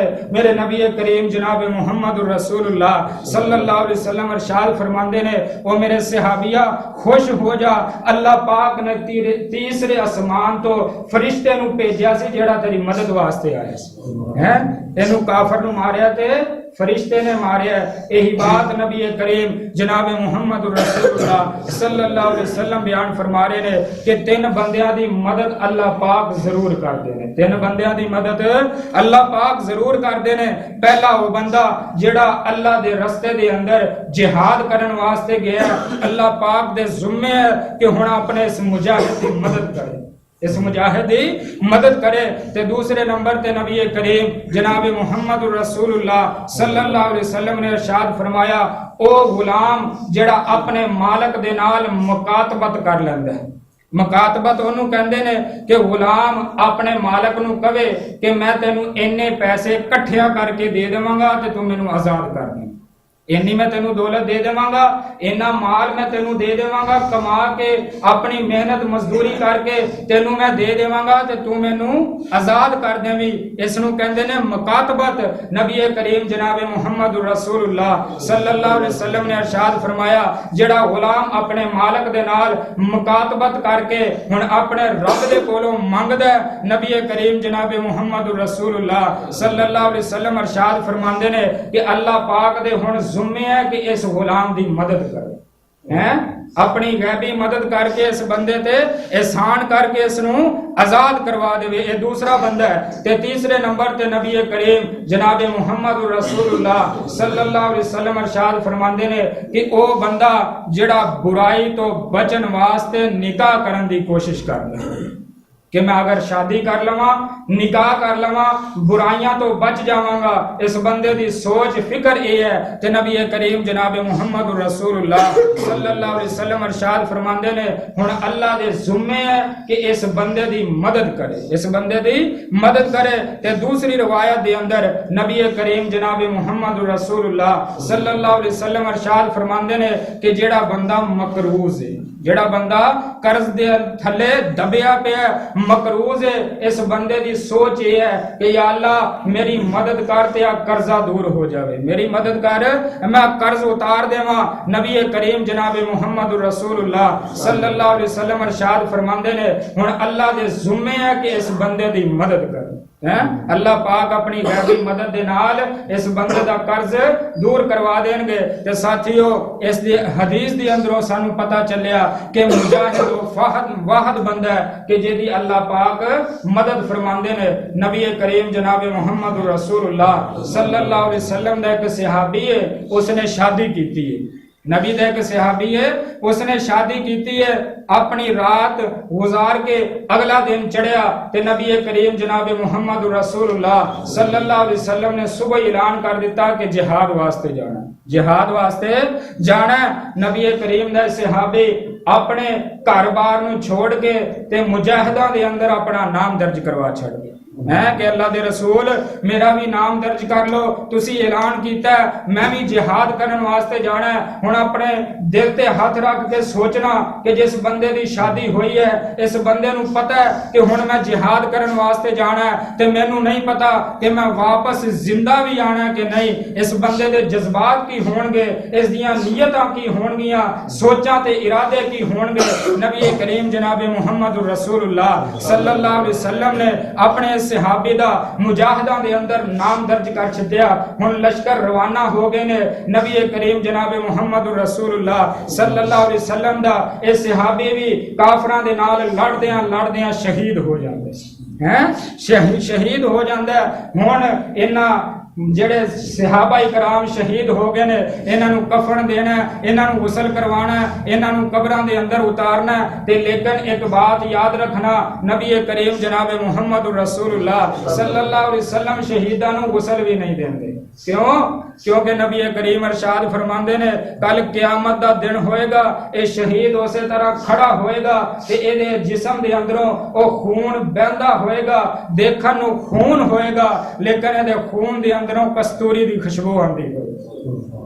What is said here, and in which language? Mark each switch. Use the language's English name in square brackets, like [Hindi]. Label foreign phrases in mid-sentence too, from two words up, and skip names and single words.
[Punjabi] میرے نبی کریم جناب محمد رسول اللہ [Arabic] صلى الله عليه وسلم [Punjabi] ارشاد فرماندے نے او میرے صحابیا خوش ہو جا، اللہ پاک نے تیسرے آسمان تو فرشتے نوں بھیجیا سی جیہڑا تیری مدد واسطے آیا سی. ہیں اینوں کافر نوں ماریا تے فرشتے نے مارے. یہی بات نبی کریم جناب محمد رسول اللہ [Arabic] صلى الله عليه وسلم [Punjabi] بیان فرما رہے نے کہ 3 بندیاں دی مدد اللہ پاک ضرور کردے نے. 3 بندیاں دی مدد اللہ پاک ضرور کردے نے. پہلا وہ بندہ جیہڑا اللہ دے رستے دے اندر جہاد کرن واسطے گیا، اللہ پاک دے ذمے ہے کہ ہن اپنے اس مجاہد دی مدد کرے، اس مجاہد دی مدد کرے. تے دوسرے نمبر تے نبی کریم جناب محمد رسول اللہ [Arabic] صلى الله عليه وسلم [Punjabi] نے ارشاد فرمایا، او غلام جیہڑا اپنے مالک دے نال مکاتبت کر لیندا ہے. مکاتبت اونوں کہندے نے کہ غلام اپنے مالک نوں کہے کہ میں تینوں اِنّے پیسے اکٹھیا کرکے دے دیواں گا تے تو مینوں آزاد کر دے، اِنّی میں تینوں دولت دے دیواں گا، اِنّا مال میں تینوں دے دیواں گا، کما کے اپنی محنت مزدوری کرکے تینوں میں دے دیواں گا تے تو مینوں آزاد کر دیوی. اسنوں کہندے نے مکاتبت۔ نبی کریم جناب محمد رسول اللہ [Arabic] صلى الله عليه وسلم [Punjabi] نے ارشاد فرمایا، جیہڑا غلام اپنے مالک دے نال مکاتبت کرکے ہن اپنے رب دے کولوں منگدا ہے، نبی کریم جناب محمد رسول اللہ [Arabic] صلى الله عليه وسلم [Punjabi] ارشاد فرماندے نے کہ اللہ پاک دے ہن ذمے ہے کہ اس غلام دی مدد کرے ہیں، اپنی غیبی مدد کرکے اس بندے تے احسان کرکے اسنوں آزاد کروا دیوے. ایہ دوسرا بندہ ہے۔ تے تیسرے نمبر تے نبی کریم جناب محمد رسول اللہ [Arabic] صلى الله عليه وسلم [Punjabi] ارشاد فرماندے نے کہ او بندہ جیہڑا برائی تو بچن واسطے نکاح کرن دی کوشش کردا ہے کہ میں اگر شادی کر لواں، نکاح کر لواں، برائیاں تو بچ جاواں گا. اس بندے دی سوچ فکر ایہ ہے کہ نبی کریم جناب محمد رسول اللہ [Arabic] صلى الله عليه وسلم [Punjabi] ارشاد فرماندے نے ہن اللہ دے ذمے ہے کہ اس بندے دی مدد کرے، اس بندے دی مدد کرے. تے دوسری روایت دے اندر نبی کریم جناب محمد رسول اللہ [Arabic] صلى الله عليه وسلم [Punjabi] ارشاد فرماندے نے کہ جیہڑا بندہ مقروض ہے، جیہڑا بندہ قرض دے تھلے دبیا پیا مقروض ہے، اس بندے دی سوچ ایہ ہے کہ یا اللہ میری مدد کر تے قرضہ دور ہو جاوے، میری مدد کر میں قرض اتار دیواں. نبی کریم جناب محمد رسول اللہ [Arabic] صلى الله عليه وسلم [Punjabi] ارشاد فرماندے نے ہن اللہ دے ذمے ہے کہ اس بندے دی مدد کر ہیں. اللہ پاک اپنی غیبی مدد دے نال اس بندے دا قرض دور کروا دینگے. تے ساتھیو اس حدیث دے اندروں سانوں پتہ چلیا کہ مجاہد واحد بندہ ہے کہ جیہدی اللہ پاک مدد فرماندے نے. نبی کریم جناب محمد رسول اللہ [Arabic] صلى الله عليه وسلم [Punjabi] دا ایک صحابی ہے، اسنے شادی کی ہے. نبی دا ایک صحابی ہے، اسنے شادی کی ہے، اپنی رات گزار کے اگلا دن چڑھیا تے نبی کریم جناب محمد رسول اللہ [Arabic] صلى الله عليه وسلم [Punjabi] نے صبح اعلان کر دتا کہ جہاد واسطے جانا، جہاد واسطے جانا. نبی کریم دا صحابی اپنے گھر بار نوں چھوڑ کے تے مجاہداں دے اندر اپنا نام درج کروا چھڈ گیا ہے کہ اللہ دے رسول میرا بھی نام درج کر لو، تسی اعلان کیتا میں بھی جہاد کرن واسطے جانا ہے. ہن اپنے دل تے ہاتھ رکھ کے سوچنا کہ جس بندے دی شادی ہوئی ہے، اس بندے نوں پتہ ہے کہ ہن میں جہاد کرن واسطے جانا ہے تے مینوں نہیں پتہ کہ میں واپس زندہ بھی آنا ہے کہ نہیں. اس بندے دے جذبات کی ہونگے، اس دیاں نیتاں کی ہونگیاں، سوچاں تے ارادے کی ہونگے. نبی کریم جناب محمد رسول اللہ [Arabic] صلى الله عليه وسلم [Punjabi] نے اپنے صحابی دا مجاہداں دے اندر نام درج کر چھڈیا. ہن لشکر روانہ ہو گئے نے۔ نبی کریم جناب محمد رسول اللہ [Arabic] صلى الله عليه وسلم [Punjabi] دا ایہ صحابی بھی کافراں دے نال لڑدیاں شہید ہو جاندے ہیں، شہید ہو جاندا. ہن انہاں جیہڑے صحابہ اکرام شہید ہو گئے نے، انہاں نوں کفن دینا، انہاں نوں غسل کروانا، انہاں نوں قبراں دے اندر اتارنا. تے لیکن ایک بات یاد رکھنا، نبی کریم جناب محمد رسول اللہ [Arabic] صلى الله عليه وسلم [Punjabi] شہیداں نوں غسل بھی نہیں دیندے۔ کیوں? کیونکہ نبی کریم ارشاد فرماندے نے کل قیامت دا دن ہوئےگا، ایہ شہید اسے طرح کھڑا ہوئےگا تے ایہدے جسم دے اندروں او خون بہندا ہوئےگا، ویکھن نوں خون ہوئےگا لیکن ایہدے خون دے اندروں کستوری دی خوشبو آندی ہوئےگی.